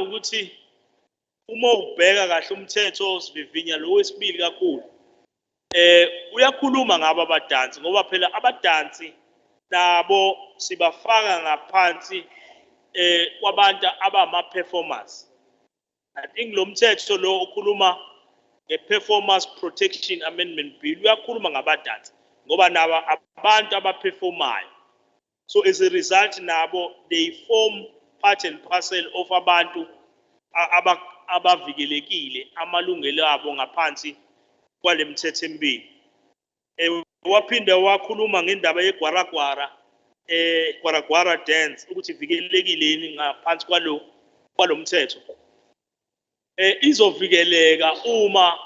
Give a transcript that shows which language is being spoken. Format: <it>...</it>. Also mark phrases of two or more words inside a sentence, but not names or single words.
<zu>ukuthi uma ubheka kahle umthetho osivivinya lo wesibili kakhulu uyakhuluma ngabo abadansi ngoba phela abadansi nabo sibafaka ngaphansi kwabantu abama-performers</zu> <en>I think</en> <zu>lo mthetho lo ukhuluma nge-Performers Protection Amendment Bill uyakhuluma ngabadansi ngoba nabo abantu abaperformayo</zu> <en>so as a result</en> <zu>nabo</zu> <en>they form part and parcel of</en> <zu>abantu abavikelekile amalungelo abo ngaphansi kwale mthetho emibili waphinde wakhuluma ngendaba yegwaragwara gwaragwara dance ukuthi ivikelekile yini ngaphansi kwalo mthetho izovikeleka uma</zu>